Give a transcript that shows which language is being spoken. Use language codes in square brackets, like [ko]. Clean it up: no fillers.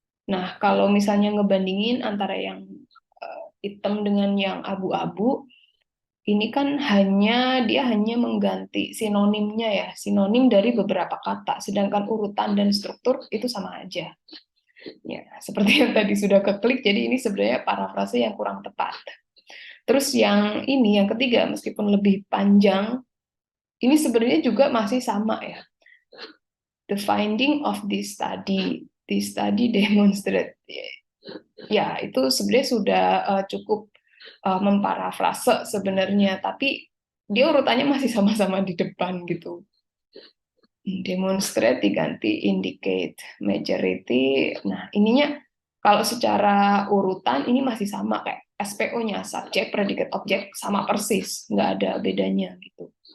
[id] Nah, kalau misalnya ngebandingin antara yang hitam dengan yang abu-abu, ini kan dia hanya mengganti sinonimnya ya, sinonim dari beberapa kata, sedangkan urutan dan struktur itu sama aja. Ya, seperti yang tadi sudah keklik, jadi ini sebenarnya parafrase yang kurang tepat. Terus yang ini, yang ketiga, meskipun lebih panjang, ini sebenarnya juga masih sama ya. [en] The finding of this study demonstrate. [id] Ya, itu sebenarnya sudah cukup memparafrase sebenarnya, tapi dia urutannya masih sama-sama di depan gitu. Demonstrate diganti indicate, majority. Nah, ininya kalau secara urutan ini masih sama kayak SPO-nya, subjek, predicate, objek, sama persis, nggak ada bedanya gitu.